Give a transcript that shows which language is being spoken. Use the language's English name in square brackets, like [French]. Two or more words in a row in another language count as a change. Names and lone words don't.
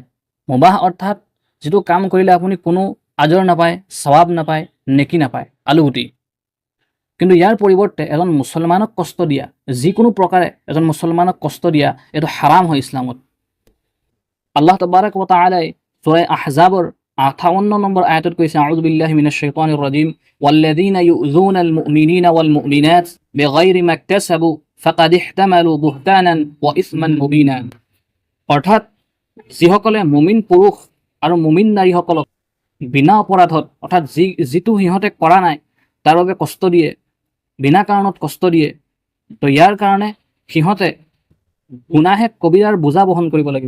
[Assamese] মুবাহ অৰ্থাৎ যিটো কাম কৰিলে আপুনি কোনো আজৰ নাপায়, সৱাব নাপায়, নেকি নাপায়, আলুগুটি। কিন্তু ইয়াৰ পৰিৱৰ্তে এজন মুছলমানক কষ্ট দিয়া, যিকোনো প্ৰকাৰে এজন মুছলমানক কষ্ট দিয়া, এইটো হাৰাম হয় ইছলামত। [Arabic] الله تبارك وتعالى [Assamese] সূৰা আহজাবৰ 58 নম্বৰ আয়াতত কৈছে [Arabic] أعوذ بالله من الشيطان الرجيم والذين يؤذون المؤمنين والمؤمنات بغير ما اكتسبوا فقد احتملوا بهتانا وإثما مبينا. [Assamese] অৰ্থাৎ যিসকলে মুমিন পুৰুষ আৰু মুমিন নাৰীসকলক বিনা অপৰাধত, অৰ্থাৎ যিটো সিহঁতে কৰা নাই তাৰ বাবে কষ্ট দিয়ে, বিনা কাৰণত কষ্ট দিয়ে, তো ইয়াৰ কাৰণে সিহঁতে গুনাহে কবিৰাৰ বোজা বহন কৰিব লাগিব।